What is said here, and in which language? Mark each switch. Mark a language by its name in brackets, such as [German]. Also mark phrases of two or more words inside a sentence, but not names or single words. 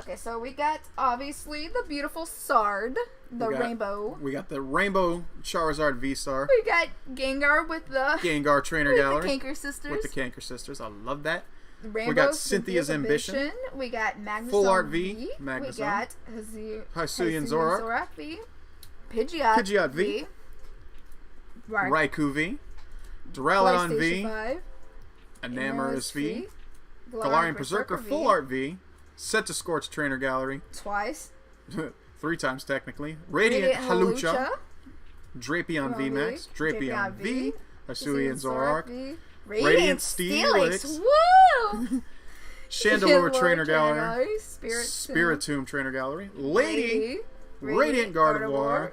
[English] Okay, so we got obviously the beautiful Sard, rainbow. We got the rainbow Charizard V-Star. We got Gengar with the Gengar Trainer Gallery. The Canker Sisters. With the Canker Sisters. I love that. Rainbow, we got Cynthia's Ambition. We got Magnus Full Art V. We got Hisuian Zoroark V. Pidgeot V. Raikou V. Duraludon V. Enamorus V. Galarian Berserker Full Art V. Centiskorch Trainer Gallery. Twice. 3 times technically. Radiant Hawlucha. Drapion V Max. Drapion V. Hisuian Zoroark. Radiant Steelix. Woo! Chandelure Trainer Gallery. Spiritomb Trainer Gallery. Lady. Radiant Gardevoir.